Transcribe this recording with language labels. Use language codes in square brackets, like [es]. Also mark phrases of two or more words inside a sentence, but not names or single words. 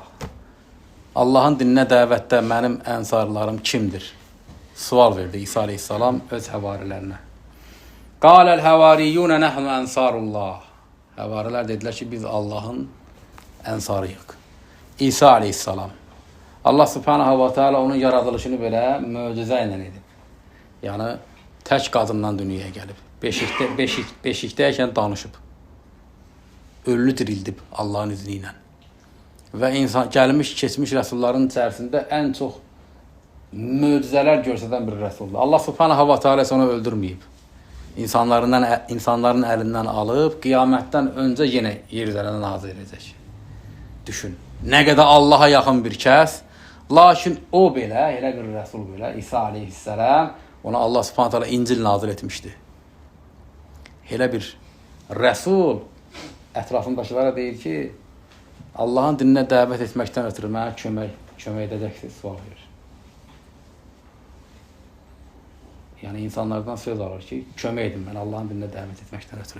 [az] Allahın dininə dəvətdə mənim ənsarlarım kimdir? Sual verdi İsa aleyhissalam öz həvarilərinə. [ar] قال الحواريون نحن أنصار الله. [az] Həvarilər dedilər ki, biz Allahın ənsarıyıq. İsa aleyhissalam. Allah [ar] سبحانه وتعالى [az] onun yaradılışını belə möcüzə ilə edib. Yəni, tək qadından dünyaya gəlib. Beşikdəykən danışıb. Ölülü dirildib Allahın izni ilə. Və insan, gəlmiş, keçmiş rəsulların içərisində ən çox möcüzələr göstərən bir rəsuldur. Allah [ar] سبحانه وتعالى [az] onu öldürməyib. İnsanların əlindən alıb, qiyamətdən öncə yenə yer üzərində nazir edəcək. Düşün, nə qədər Allaha yaxın bir kəs, lakin o belə, elə bir rəsul belə, İsa aleyhissalam, ona Allah [ar] سبحانه وتعالى [az] İncil nazil etmişdi. Elə bir rəsul, ətrafındakılara deyir ki, Allahın dininə dəvət etməkdən ötürü mənə kömək edəcəksiniz, sual verir. Yəni, insanlardan söz alır ki, kömək edin mən Allahın dininə dəvət etməkdən ötürü.